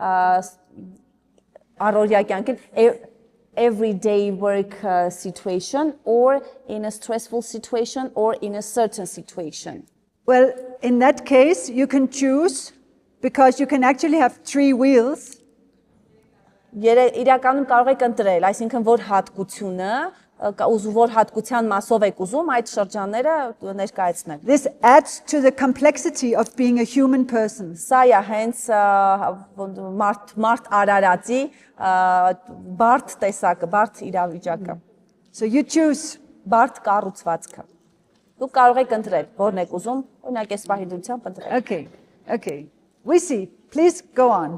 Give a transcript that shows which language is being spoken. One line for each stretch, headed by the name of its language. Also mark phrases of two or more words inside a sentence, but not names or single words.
English: everyday work situation or in a stressful situation or in a certain situation. Well, in that case, you can choose because you can actually have 3 wheels.
Armenian: Իրականում կարող եք ընտրել, այսինքն որ հատկությունը որ հատկության մասով եք ուզում այդ շրջանները ներկայացնել։
English: This adds to the complexity of being a human person.
Armenian: Սա է հենց մարդ արարածի բարդ տեսակը, բարդ իրավիճակը։
English: So you choose.
Armenian: Բարդ կառուցվածքը։ Դուք կարող եք ընտրել, որն եք ուզում, օրինակ այս պահիդությամբ ընտրել։
English: Okay. We see. Please go on.